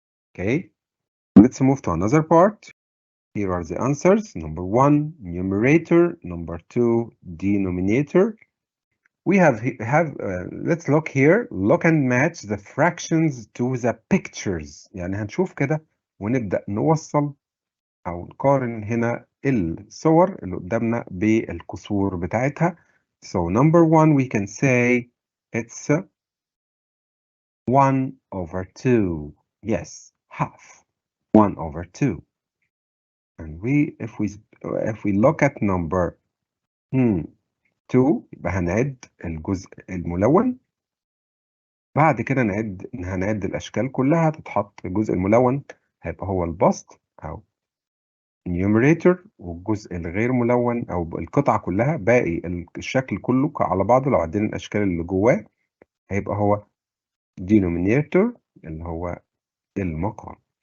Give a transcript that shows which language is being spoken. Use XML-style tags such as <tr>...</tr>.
<en>Okay, let's move to another part. Here are the answers. Number 1, numerator. Number 2, denominator. We have let's look here. Look and match the fractions to the pictures.</en> <ar>يعني هنشوف كده ونبدأ نوصل أو نقارن هنا الصور اللي قدامنا بالكسور بتاعتها.</ar> <en>So number 1 we can say it's 1/2. Yes, half. 1/2. And if we look at number 2</en> <ar>يبقى هنعد الجزء الملون. بعد كده هنعد الأشكال كلها تتحط الجزء الملون هيبقى هو البسط أو numerator، والجزء الغير ملون أو القطعة كلها باقي الشكل كله على بعضه لو عدينا الأشكال اللي جواه هيبقى هو denominator اللي هو المقام.</ar>